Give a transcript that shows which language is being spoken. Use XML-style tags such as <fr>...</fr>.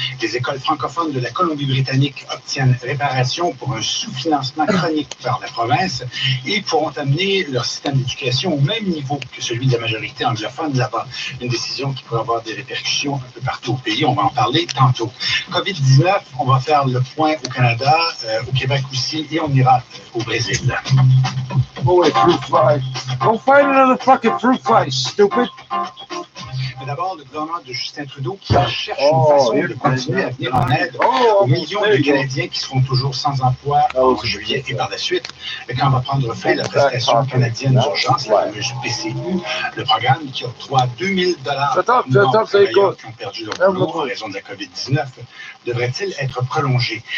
<fr>Les écoles francophones de la Colombie-Britannique obtiennent réparation pour un sous-financement chronique par la province et pourront amener leur système d'éducation au même niveau que celui de la majorité anglophone là-bas. Une décision qui pourrait avoir des répercussions un peu partout au pays. On va en parler tantôt. COVID-19, on va faire le point au Canada, au Québec aussi, et on ira au Brésil.</fr> <en>Oh wait, fruit fly. Go find another fucking fruit fly, stupid.</en> <fr>Mais d'abord, le gouvernement de Justin Trudeau qui cherche une façon de continuer à venir en aide aux millions de Canadiens qui seront toujours sans emploi en juillet et par la suite, quand va prendre fin la prestation canadienne d'urgence, la fameuse PCU, le programme qui octroie 2000 $ par mois aux travailleurs qui ont perdu leur boulot en raison de la COVID-19, devrait-il être prolongé?</fr>